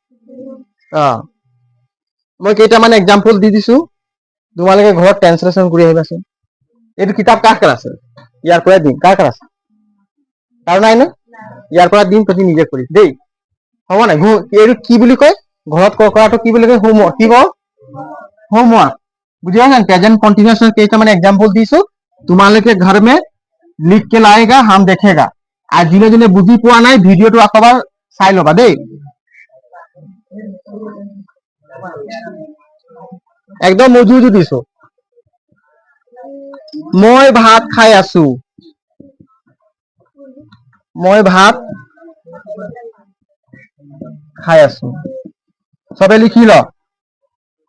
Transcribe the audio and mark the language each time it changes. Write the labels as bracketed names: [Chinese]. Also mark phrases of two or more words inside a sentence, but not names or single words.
[Assamese] মই কেইটামান এক্সাম্পল দি দিছো তোমালোকে ঘৰত ট্ৰান্সলেচন কৰি আহিবাচোন এইটো কিতাপ কাৰ কাৰ আছে ইয়াৰ পৰাই দিম কাৰ কাৰ আছে কাৰ নাই ন ইয়াৰ পৰা দিম তহঁতি নিজে কৰিবি দেই হ'ব নাই এইটো কি বুলি কয় ঘৰত কৰাটো কি বুলি কয় হোমৱৰ্ক কি কওঁ হোমৱৰ্ক বুজি পাইছা [English] present continuous [Assamese] কেইটামান एग्जांपल দিছো তোমালোকে [Hindi] घर में लिख के लाएगा हम देखेगा [Assamese] আর যোনে যোনে বুজি পোৱা নাই ভিডিওটো আকবাৰ চাই লবা দেই একদম উজু দিছো মই ভাত খাই আছো মই ভাত খাই আছো সবে লিখি ল